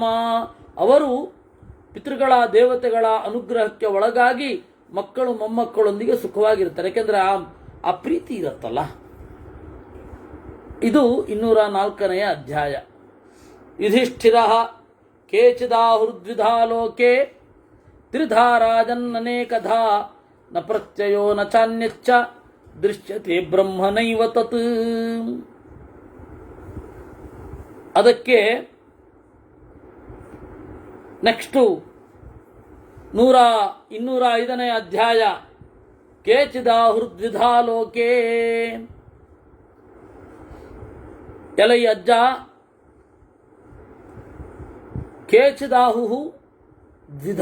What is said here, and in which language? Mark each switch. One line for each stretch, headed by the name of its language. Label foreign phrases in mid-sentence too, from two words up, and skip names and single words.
Kannada: ಅವರು ಪಿತೃಗಳ ದೇವತೆಗಳ ಅನುಗ್ರಹಕ್ಕೆ ಒಳಗಾಗಿ ಮಕ್ಕಳು ಮೊಮ್ಮಕ್ಕಳೊಂದಿಗೆ ಸುಖವಾಗಿರ್ತಾರೆ. ಯಾಕೆಂದ್ರೆ ಆ ಪ್ರೀತಿ ಇರುತ್ತಲ್ಲ. ಇದು 204ನೇ ಅಧ್ಯಾಯ.
Sanskrit: ಯುಧಿಷ್ಠಿರ ಕೇಚಿದಾಹುರ್ದ್ವಿಧಾ ಲೋಕೆ ತ್ರಿಧಾ ರಾಜನ್ನನೇಕಧಾ ನ ಪ್ರತ್ಯಯೋ ನ ಚಾನ್ಯಚ್ಚ ದೃಶ್ಯತೆ ಬ್ರಹ್ಮನೈವ ತತ್.
Kannada: ಅದಕ್ಕೆ ನೆಕ್ಸ್ಟು 205ನೇ ಅಧ್ಯಾಯ.
Sanskrit: ಕೇಚಿದಾಹುರ್ದ್ವಿಧಾ ಲೋಕೆ.
Kannada: ಎಲೈ ಅಜ್ಜ,
Sanskrit: ಕೇಚಿದಾಹು ದ್ವಿಧ.